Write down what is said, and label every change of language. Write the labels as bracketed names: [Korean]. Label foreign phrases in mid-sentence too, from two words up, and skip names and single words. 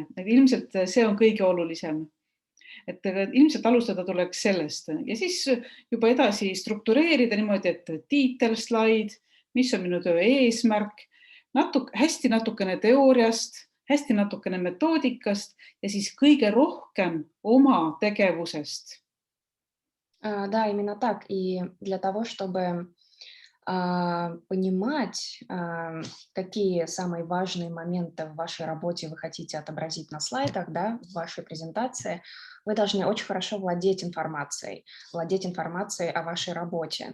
[Estonian] Ilmselt see on kõige olulisem. Et ilmselt alustada tuleks sellest ja siis juba edasi struktureerida niimoodi, et tiitelslaid, mis on minu töö eesmärk, hästi natukene teooriast, hästi natukene metoodikast ja siis kõige rohkem oma tegevusest. [Russian] Да, именно так. И для того, чтобы понимать, какие самые важные моменты в вашей работе вы хотите отобразить на слайдах, да, в вашей презентации, вы должны очень хорошо владеть информацией о вашей работе.